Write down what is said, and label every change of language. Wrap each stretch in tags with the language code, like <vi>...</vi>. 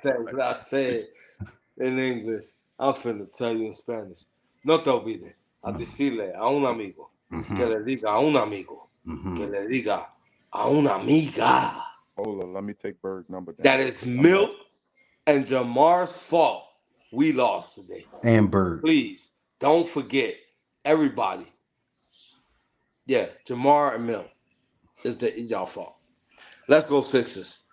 <en>understand what I said in English. I'm finna tell you in Spanish.</en> <es>No te olvides a decirle a un amigo que le diga a un amigo que le diga a una amiga.</es> <en>Hold on, let me take Berg number down. That is Milt and Jamar's fault. We lost today. And Bird. Please don't forget, everybody. Yeah, Jamar and Milt. It's y'all fault. Let's go Sixers.</en>